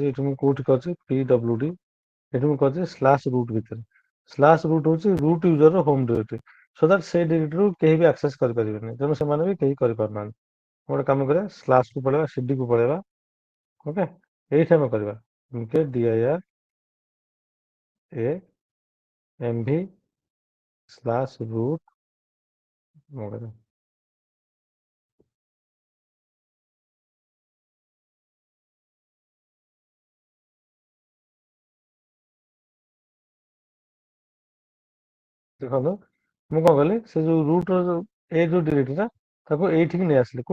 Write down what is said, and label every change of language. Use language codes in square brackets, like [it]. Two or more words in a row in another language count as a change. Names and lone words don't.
[or] ଏଇଠି ମୁଁ କୋଉଠି କରିଛି pwd, ଏଠି ମୁଁ କରିଛି [en] slash root [or] ଭିତରେ। [en] slash root [or] ହଉଛି [en] root user's home directory, so that [or] ସେଇ ଡିରେକ୍ଟୋରୀରୁ କେହି ବି ଆକ୍ସେସ୍ କରିପାରିବେନି, ତେଣୁ ସେମାନେ ବି କେହି କରିପାରୁନାହାନ୍ତି। ଗୋଟେ କାମ କରିବା, ସ୍ଲାସ୍ କୁ ପଳେଇବା, cd କୁ ପଳେଇବା। ଓକେ, ଏଇଠି ଆମେ କରିବା [en] mkdir a mv slash root. [or] ଦେଖନ୍ତୁ ମୁଁ କଣ କଲି, ସେ ଯୋଉ ରୁଟ୍ ର ଯୋଉ ଏ ଯୋଉ ଡିରେକ୍ଟୋରୀଟା ତାକୁ ଏଇଠିକି ନେଇ ଆସିଲି।